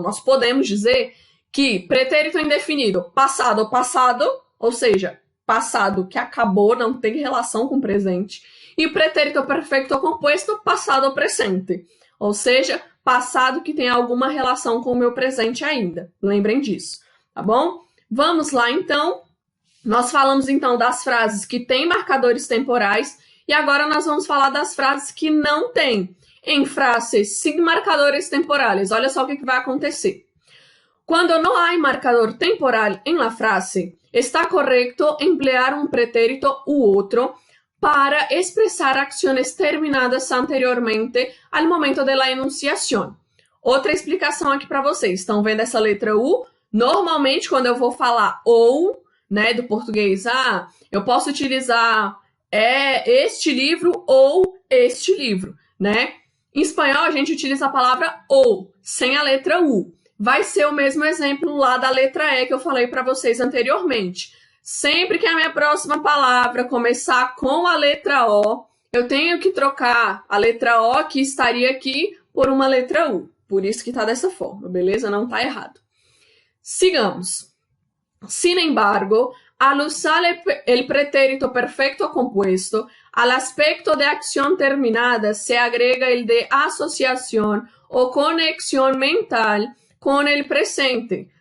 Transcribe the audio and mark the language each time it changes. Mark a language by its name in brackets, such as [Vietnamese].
[Portuguese] Nós podemos dizer que pretérito indefinido, passado, ou seja, passado que acabou, não tem relação com o presente, e pretérito perfeito composto, passado presente, ou seja, passado que tem alguma relação com o meu presente ainda. Lembrem disso, tá bom? Vamos lá, então. Nós falamos, então, das frases que têm marcadores temporais, e agora nós vamos falar das frases que não têm. [Spanish] em frases sin marcadores temporales. [Portuguese] Olha só o que vai acontecer. [Spanish] Cuando no hay marcador temporal en la frase, está correcto emplear un pretérito u otro para expresar acciones terminadas anteriormente al momento de la enunciación. [Portuguese] Outra explicação aqui para vocês. Estão vendo essa letra U? Normalmente, quando eu vou falar ou, né, do português, eu posso utilizar este livro ou este livro, né? Em espanhol, a gente utiliza a palavra ou, sem a letra U. Vai ser o mesmo exemplo lá da letra E que eu falei para vocês anteriormente. Sempre que a minha próxima palavra começar com a letra O, eu tenho que trocar a letra O que estaria aqui por uma letra U. Por isso que está dessa forma, beleza? Não está errado. Sigamos. [Spanish] Sin embargo, al usar el pretérito perfecto compuesto, al aspecto de acción terminada se agrega el de asociación o conexión mental con el presente.